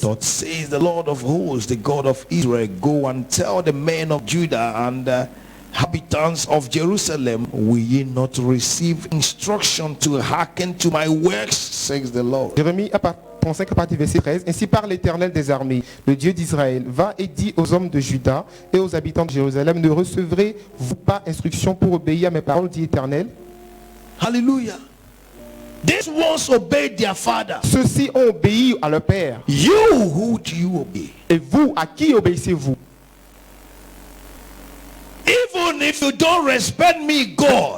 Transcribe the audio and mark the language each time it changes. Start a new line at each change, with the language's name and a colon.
English: Thus says the Lord of hosts, the God of Israel, go and tell the men of Judah and the inhabitants of Jerusalem, will ye not receive instruction to hearken to my works, says the Lord.
French: Jérémie 35 à partir du verset 13, ainsi par l'Éternel des armées, le Dieu d'Israël, va et dit aux hommes de Juda et aux habitants de Jérusalem, ne recevrez-vous pas instruction pour obéir à mes paroles, dit l'Éternel? Hallelujah.
English: These ones obeyed their father.
French: Ceux-ci ont obéi à leur père.
English: You, who do you obey?
French: Et vous, à qui obéissez-vous?
English: Even if you don't respect me, God,